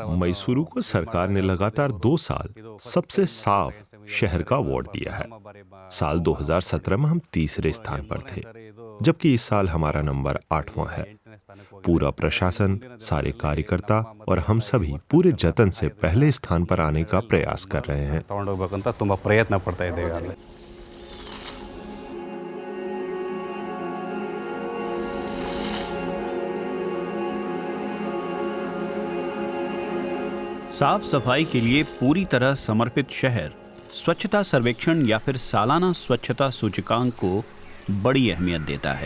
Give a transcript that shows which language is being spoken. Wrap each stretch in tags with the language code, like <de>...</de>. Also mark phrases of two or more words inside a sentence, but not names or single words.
<hi>मैसूरू को सरकार ने लगातार 2 साल सबसे साफ शहर का अवार्ड दिया है। साल 2017 में हम तीसरे स्थान पर थे, जबकि इस साल हमारा नंबर 8वां है। पूरा प्रशासन, सारे कार्यकर्ता और हम सभी पूरे जतन से पहले स्थान पर आने का प्रयास कर रहे हैं।</hi> <kn>ತಗೊಂಡೋಗ್ಬೇಕಂತ ತುಂಬಾ ಪ್ರಯತ್ನ ಪಡ್ತಾ ಇದ್ದೇವೆ ಆಗಲೇ।</kn> <hi>साफ सफाई के लिए पूरी तरह समर्पित शहर स्वच्छता सर्वेक्षण या फिर सालाना स्वच्छता सूचकांक को बड़ी अहमियत देता है।</hi>